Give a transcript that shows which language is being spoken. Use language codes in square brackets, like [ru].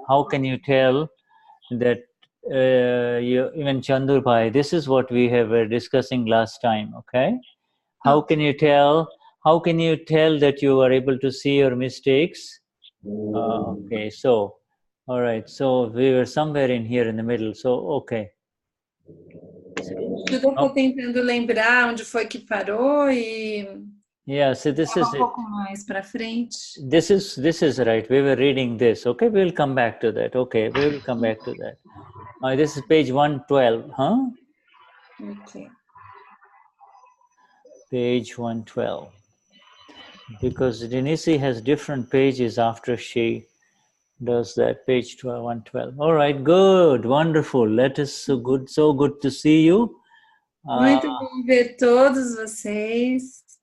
[en] How can you tell that even Chandur Bhai, this is what we were discussing last time, okay? How can you tell that you are able to see your mistakes? Okay, so, all right, so we were somewhere in here in the middle, so, okay. [pt] Tudo eu tô tentando lembrar onde foi que parou e... [en] Yeah, so this is it. [pt] pouco mais para frente. [en] This is right. We were reading this. Okay, we will come back to that. Okay, we will come back to that. This is page 112, huh? Okay. Page 112. Because Denise has different pages after she does that, page 112. All right, good, wonderful. That is so good to see you. [pt] Muito bom ver todos vocês.